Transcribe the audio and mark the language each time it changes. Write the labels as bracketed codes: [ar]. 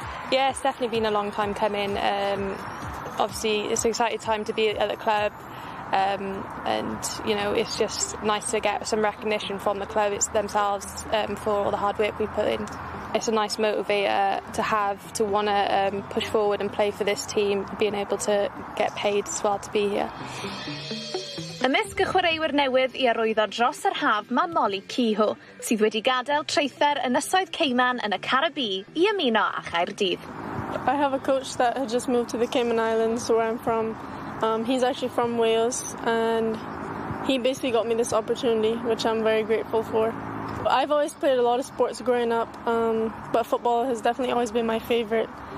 [en] Yeah, it's definitely been a long time coming. Obviously, it's an exciting time to be at the club, and you know, it's just nice to get some recognition from the club themselves for all the hard work we put in. It's a nice motivator to have, to want to push forward and play for this team, being able to get paid as well to be here. [cy] Ymysg y chwaraewyr newydd I arwyddo dros yr haf mae Molly Kehoe, sydd wedi gadael treuther Ynysoedd Cayman yn y Caribee I ymuno â Chaerdydd. [en] I have a coach that had just moved to the Cayman Islands, where I'm from. He's actually from Wales, and he basically got me this opportunity, which I'm very grateful for. I've always played a lot of sports growing up, but football has definitely always been my favourite.